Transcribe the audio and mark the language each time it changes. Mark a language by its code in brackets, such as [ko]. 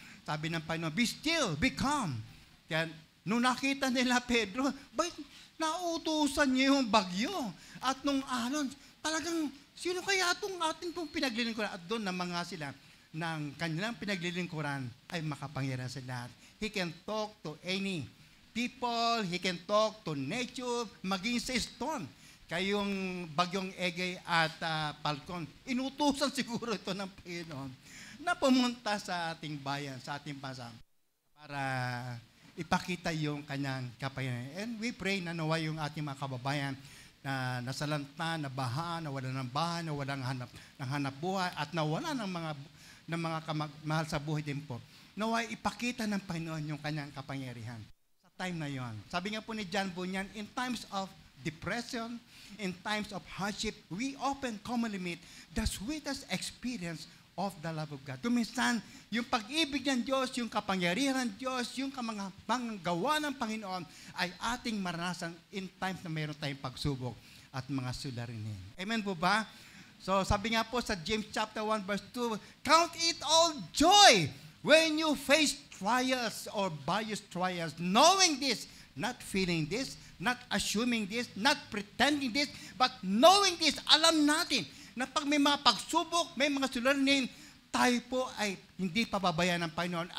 [tl] Sabi ng Panginoon, [en] be still, be calm. [tl] Kaya nung nakita nila Pedro, bakit nauutusan niya yung bagyo? At nung alon, talagang, sino kaya itong atin pong pinaglilingkuran? At doon na mga sila ng kanilang pinaglilingkuran ay makapangyarihan sa lahat. [en] He can talk to any people, he can talk to nature, [tl] maging sa [en] stone. [tl] Kayong bagyong Egay at Falcon, inutusan siguro ito ng Panginoon na pumunta sa ating bayan, sa ating bansa, para ipakita yung kanyang kapangyarihan. [en] And we pray [tl] na nawa yung ating mga kababayan na nasalanta, nabaha, nawala ng bahay, nawala ng hanap buhay, at nawala ng mga mahal sa buhay din po. Nawa ipakita ng Panginoon yung kanyang kapangyarihan sa time na yon. Sabi nga po ni [en] John Bunyan, in times of depression, in times of hardship, we often commonly meet the sweetest experience of the love of God. [tl] Kuminsan, yung pag-ibig ng Diyos, yung kapangyarihan ng Diyos, yung mga gawa ng Panginoon ay ating maranasan in times na mayroon tayong pagsubok at mga suliranin. Amen po ba? So, sabi nga po sa [en] James chapter 1 verse 2, count it all joy when you face trials or various trials, knowing this, not feeling this, not assuming this, not pretending this, but knowing this, [tl] alam natin na pag may mga pagsubok, may mga suliranin, tayo po ay hindi pababayaan ng Panginoon.